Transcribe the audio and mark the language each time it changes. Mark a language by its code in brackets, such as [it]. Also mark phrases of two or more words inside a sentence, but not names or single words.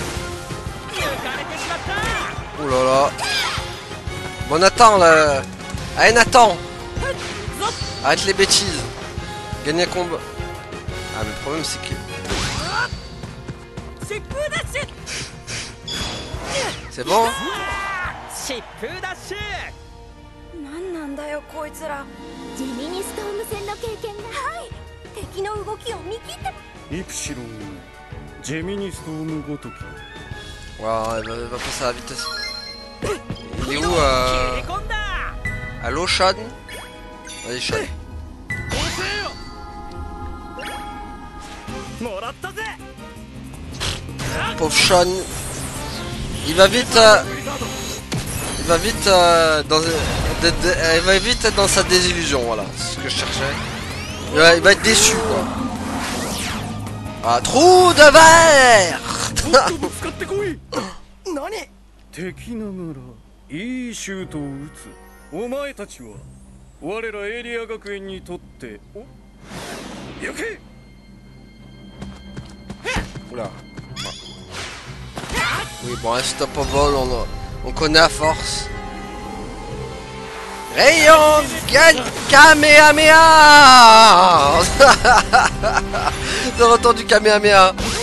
[fr] Oh là là. Bon, Nathan là. Allez Nathan. Arrête les bêtises. Gagner un combat. Ah mais le problème c'est que... C'est bon? [ja] なんだよこいつらジェミニストーム戦の経験がはい敵の動きを見切ってイプシロンジェミニストームごとき [fr] Wow, elle va passer à la vitesse. Il est où Allo Sean? Allez Sean. Pauvre Sean. Il va vite il va vite il va vite être dans sa désillusion, voilà, c'est ce que je cherchais. Il va être déçu quoi. Ah, trou de verre. [ja] 敵ながらいいシュートを打つお前たちは我らエリア学園にとって行け [fr] Oula. Oui, bon, un stop au vol, on connaît à force. Rayon Kamehameha. Le retour du Kamehameha.